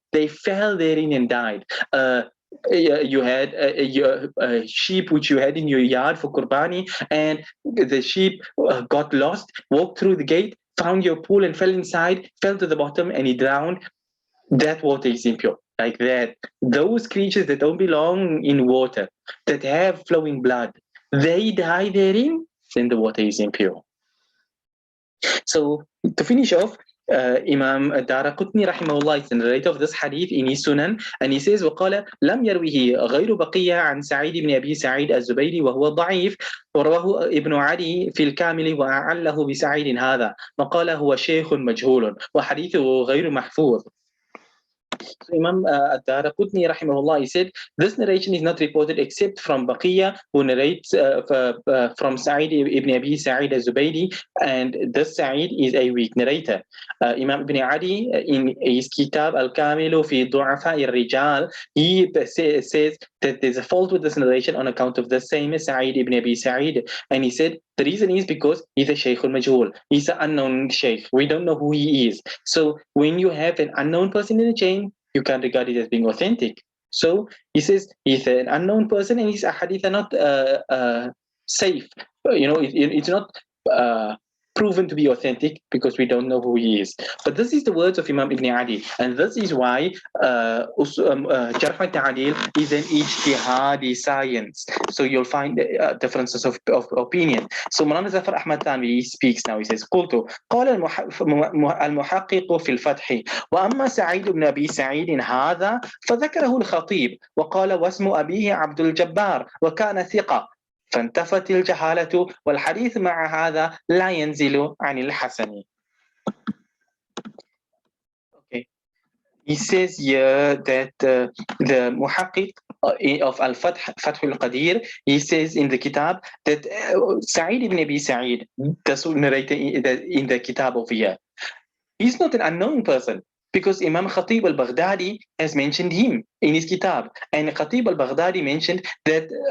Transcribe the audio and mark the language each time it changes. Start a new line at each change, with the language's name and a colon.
English: They fell therein and died. You had a sheep which you had in your yard for Qurbani, and the sheep got lost, walked through the gate, found your pool and fell inside, fell to the bottom and he drowned. That water is impure. Like that. Those creatures that don't belong in water, that have flowing blood, they die therein, then the water is impure. So to finish off, Imam Daraqutni rahimahullah is the narrator of this hadith in his Sunan, and he says
Arabic: وقال لم يروه غير بقية عن سعيد بن أبي سعيد الزبيري وهو ضعيف ورواه ابن علي في الكامل وأعله بسعيد هذا وقال هو شيخ مجهول وحديثه غير محفوظ.
English: So Imam Daraqutni rahimahullah, he said, this narration is not reported except from Baqiyya, who narrates from Sa'id ibn Abi Sa'id al-Zubaydi, and this Sa'id is a weak narrator. Imam ibn Adi, in his Kitab al-Kamilu fi Du'afa al-Rijal, he says that there's a fault with this narration on account of the same Sa'id ibn Abi Sa'id, and he said the reason is because he's a Shaykh al-Majhul. He's an unknown Shaykh. We don't know who he is. So when you have an unknown person in the chain, you can't regard it as being authentic. So he says he's an unknown person and his ahadith are not safe. It's not proven to be authentic because we don't know who he is. But this is the words of Imam Ibn Adi, and this is why Jarh wa Ta'dil is an ijtihadi science. So you'll find differences of opinion. So Maulana Zafar Ahmad Thanvi speaks now. He says,
Arabic: قلت قال المحقق في الفتح وأما سعيد بن أبي سعيد هذا فذكره الخطيب وقال واسم أبيه عبد الجبار وكان ثقة فانتفت الجهالة والحديث مع هذا لا ينزل عن الحسن.
English: Okay. He says here that the Muhaqqiq of Al-Fath, Fath al-Qadir, he says in the Kitab that Sa'id ibn Abi Sa'id, the narrator in the Kitab over here, he's not an unknown person, because Imam Khatib al-Baghdadi has mentioned him in his Kitab, and Khatib al-Baghdadi mentioned that